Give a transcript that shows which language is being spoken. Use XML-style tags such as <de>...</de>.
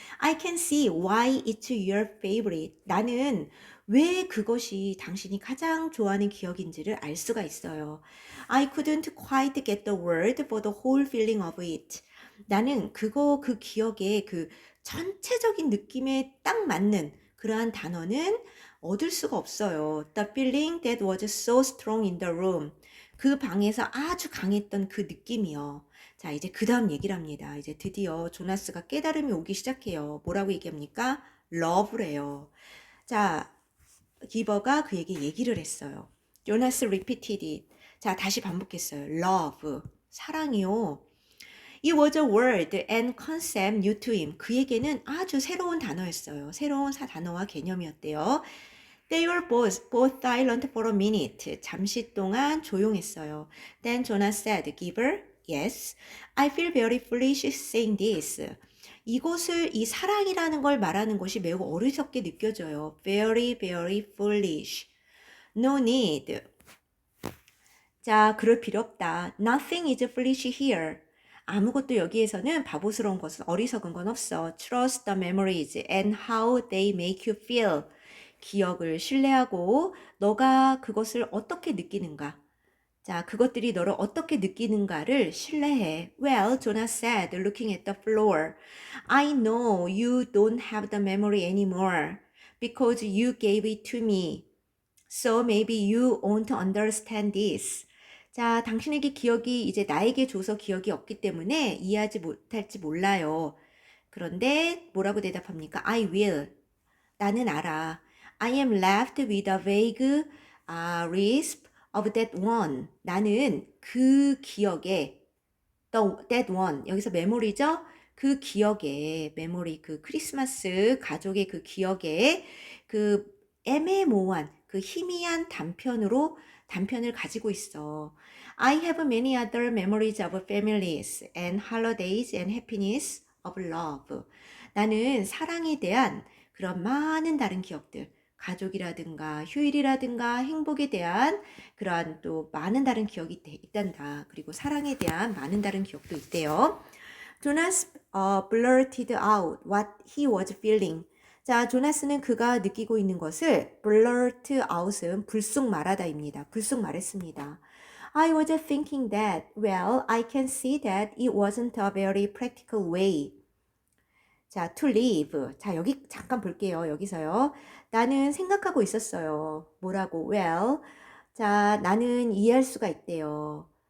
<en>I can see why it's your favorite.</en> <ko>나는 왜 그것이 당신이 가장 좋아하는 기억인지를 알 수가 있어요.</ko> <en>I couldn't quite get the word for the whole feeling of it.</en> <ko>나는 그 기억의 그 전체적인 느낌에 딱 맞는 그러한 단어는 얻을 수가 없어요.</ko> <en>The feeling that was so strong in the room.</en> <ko>그 방에서 아주 강했던 그 느낌이요. 자, 이제 그 다음 얘기를 합니다. 이제 드디어 조나스가 깨달음이 오기 시작해요. 뭐라고 얘기합니까? love래요. 자, 기버가 그에게 얘기를 했어요.</ko> <en>조나스 repeated it.</en> <ko>자, 다시 반복했어요. love. 사랑이요.</ko> <en>It was a word and concept new to him.</en> <ko>그에게는 아주 새로운 단어였어요. 새로운 단어와 개념이었대요.</ko> <en>They were both silent for a minute.</en> <ko>잠시 동안 조용했어요.</ko> <en>Then Jonas said, Giver, yes, I feel very foolish saying this.</en> <ko>이것을 이 사랑이라는 걸 말하는 것이 매우 어리석게 느껴져요.</ko> <en>Very, very foolish. No need.</en> <ko>자, 그럴 필요 없다.</ko> <en>Nothing is foolish here.</en> <ko>아무것도 여기에서는 바보스러운 것은 어리석은 건 없어.</ko> <en>Trust the memories and how they make you feel.</en> <ko>기억을 신뢰하고 너가 그것을 어떻게 느끼는가. 자, 그것들이 너를 어떻게 느끼는가를 신뢰해.</ko> <en>Well, Jonas said, looking at the floor. I know you don't have the memory anymore because you gave it to me. So maybe you won't understand this.</en> <ko>자, 당신에게 기억이 이제 나에게 줘서 기억이 없기 때문에 이해하지 못할지 몰라요. 그런데 뭐라고 대답합니까?</ko> <en>I will.</en> <ko>나는 알아.</ko> <en>I am left with a vague lisp of that one.</en> <ko>나는 그 기억에</ko> <en>that one.</en> <ko>여기서 메모리죠? 그 기억에 메모리 그 크리스마스 가족의 그 기억에 그 애매모호한 그 희미한 단편을 가지고 있어.</ko> <en>I have many other memories of families and holidays and happiness of love.</en> <ko>나는 사랑에 대한 그런 많은 다른 기억들, 가족이라든가 휴일이라든가 행복에 대한 그러한 또 많은 다른 기억이 있단다. 그리고 사랑에 대한 많은 다른 기억도 있대요.</ko> <en>Jonas blurted out what he was feeling.</en> <ko>자, 조나스는 그가 느끼고 있는 것을 blurt out은 불쑥 말하다입니다. 불쑥 말했습니다.</ko> <en>I was thinking that, well, I can see that it wasn't a very practical way.</en> <ko>자,</ko> <en>to live.</en> <ko>자, 여기 잠깐 볼게요. 여기서요. 나는 생각하고 있었어요. 뭐라고? Well, 자, 나는 이해할 수가 있대요.</ko>